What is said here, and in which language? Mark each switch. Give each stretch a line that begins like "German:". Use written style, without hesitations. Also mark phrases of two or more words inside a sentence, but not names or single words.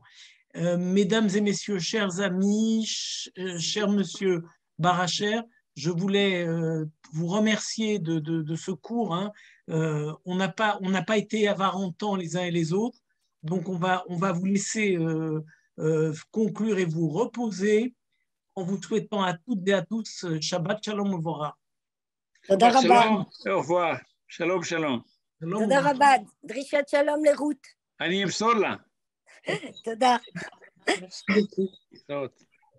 French: Mesdames et messieurs, chers amis, cher monsieur Baracher, je voulais vous remercier de ce cours. Hein. On n'a pas été avares en temps les uns et les autres, donc on va vous laisser conclure et vous reposer en vous souhaitant à toutes et à tous
Hebrew: שבת שלום ומבורך.
French: Shalom, au revoir.
Hebrew: שלום, שלום. תודה רבה, דרישת שלום לרות. אני אמסור לה. תודה.
French: Merci beaucoup.